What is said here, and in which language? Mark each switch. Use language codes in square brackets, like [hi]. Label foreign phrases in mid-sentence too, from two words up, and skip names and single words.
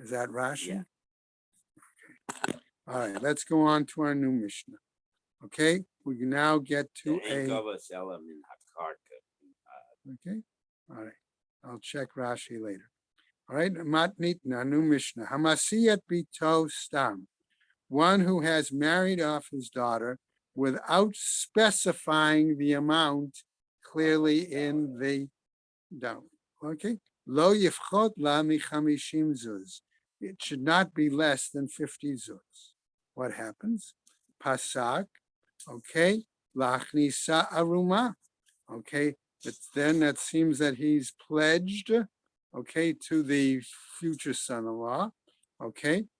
[en] Is that Rashi? Yeah. Okay. All right, let's go on to our new Mishnah. Okay, we can now get to The Engavas Elam in Hakarka. Okay, all right. I'll check Rashi later. All right, Matnitna, new Mishnah. [he] המשיא את בתו סתם. [en] One who has married off his daughter without specifying the amount clearly in the dowry. [he] Okay, לא יפחות לה מחמישים זוז. [en] It should not be less than 50 zuz. what happens? Pasak, okay, [he] להכניסה ערומה, [en] okay, then that seems that he's pledged, okay, to the future son-in-law, okay.